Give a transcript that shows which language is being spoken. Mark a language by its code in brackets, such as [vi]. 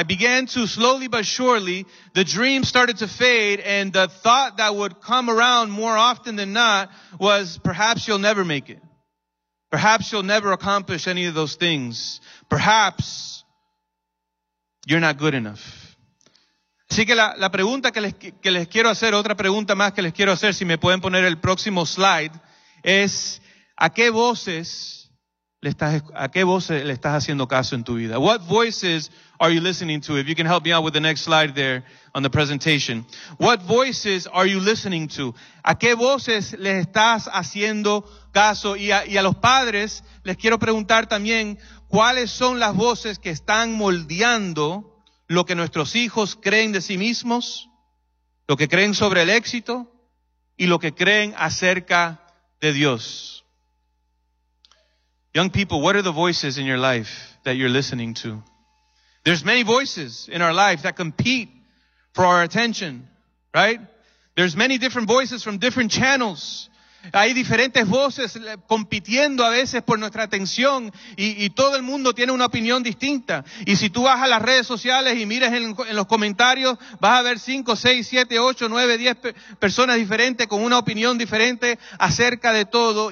[en] I began to slowly but surely, the dream started to fade, and the thought that would come around more often than not was, perhaps you'll never make it. Perhaps you'll never accomplish any of those things. Perhaps you're not good enough. [es] Así que la pregunta que les quiero hacer, otra pregunta más que les quiero hacer, si me pueden poner el próximo slide, es ¿a qué voces le estás haciendo caso en tu vida? [en] What voices are you listening to? If you can help me out with the next slide there on the presentation. What voices are you listening to? [es] ¿A qué voces le estás haciendo caso? Y a los padres les quiero preguntar también, ¿cuáles son las voces que están moldeando lo que nuestros hijos creen de sí mismos, lo que creen sobre el éxito y lo que creen acerca de Dios? [en] Young people, what are the voices in your life that you're listening to? There's many voices in our life that compete for our attention, right? There's many different voices from different channels. [es] Hay diferentes voces compitiendo a veces por nuestra atención y todo el mundo tiene una opinión distinta. Y si tú vas a las redes sociales y miras en los comentarios, vas a ver 5, 6, 7, 8, 9, 10 personas diferentes con una opinión diferente acerca de todo.